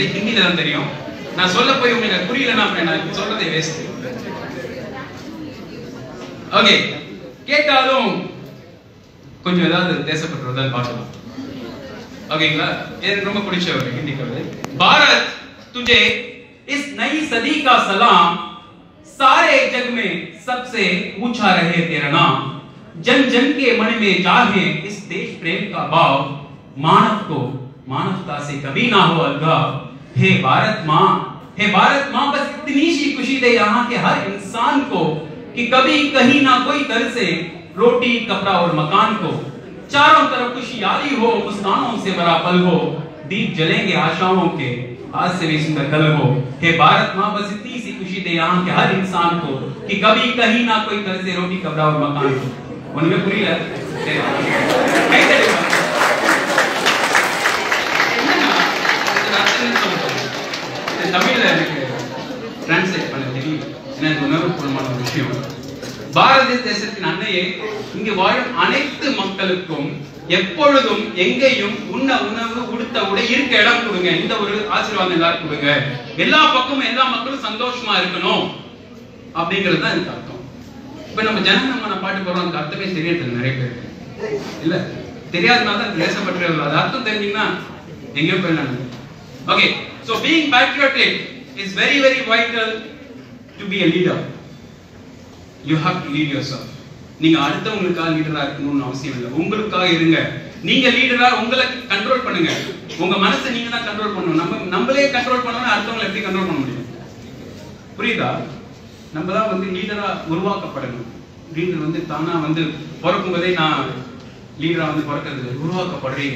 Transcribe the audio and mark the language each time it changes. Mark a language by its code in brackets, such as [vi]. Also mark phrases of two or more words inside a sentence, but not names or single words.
[ta] ஹிந்தில தான் தெரியும். நான் சொல்ல போய் உங்களுக்கு புரியலன்னா நான் சொல்றதை வேஸ்ட். ஓகே, கேட்டாலும் கொஞ்சம் ஏதாவது தேசப்பற்று பார்க்கலாம். ஓகேங்களா? எனக்கு ரொம்ப பிடிச்ச ஒரு ஹிந்தி கவிதை. [hi] பாரத் तुझे इस नई सदी का सलाम, सारे जग में सबसे ऊंचा रहे तेरा नाम, जन जन के मन में जागे इस देश प्रेम का भाव, मानव को मानवता से कभी ना हो अलगाव। हे भारत माँ बस इतनी सी खुशी दे यहाँ के हर इंसान को कि कभी कहीं ना कोई तरसे रोटी कपड़ा और मकान को, चारों तरफ खुशहाली हो, मुस्कानों से भरा पल हो, दीप जलेंगे आशाओं के, आज से भी सुंदर कल हो। हे भारत माँ बस इतनी सी खुशी दे यहाँ के हर इंसान को कि कभी कहीं ना कोई तरसे रोटी कपड़ा और मकान को। उनमें पूरी है [ta] தமிழ்ல எனக்கு டிரான்ஸ்லேட் பண்ண தெரியும். எனக்கு உணர்வுபூர்வமான ஒரு விஷயம். பாரத தேசத்தின் அன்னையே, இங்கு வாழும் அனைத்து மக்களுக்கும் எப்பொழுதும் எங்கேயும் உண்ண உணவு, உடுத்த உடை, இருக்க இடம் கொடுங்க. இந்த ஒரு ஆசீர்வாதம் எல்லாரும் கொடுங்க. எல்லா பக்கமும் எல்லா மக்களும் சந்தோஷமா இருக்கணும் அப்படிங்கிறது தான் எனக்கு அர்த்தம். இப்ப நம்ம ஜனகணமன பாட்டு போறோம், அந்த அர்த்தமே தெரியறது நிறைய பேருக்கு இல்ல. தெரியாதனால தான் தேசப்பற்று. அது அர்த்தம் தெரிஞ்சீங்கன்னா எங்கேயும் போயிடலாம். ஓகே, [en] so being patriotic is very very vital to be a leader. You have to lead yourself. [ta] நீங்க அடுத்தவங்களுக்காக லீடரா இருக்கணும்னு அவசியம் இல்லை. உங்களுக்காக இருங்க. நீங்க லீடரா உங்களை கண்ட்ரோல் பண்ணுங்க. உங்க மனசை நீங்க தான் கண்ட்ரோல் பண்ணணும். நம்மளே கண்ட்ரோல் பண்ணோம்னா அடுத்தவங்களை எப்படி கண்ட்ரோல் பண்ண முடியும்? புரியுதா? நம்ம தான் வந்து லீடரா உருவாக்கப்படணும். லீடர் வந்து தானா வந்து பிறக்கும் போதே நான் லீடரா வந்து பிறக்கிறது உருவாக்கப்படுறீங்க.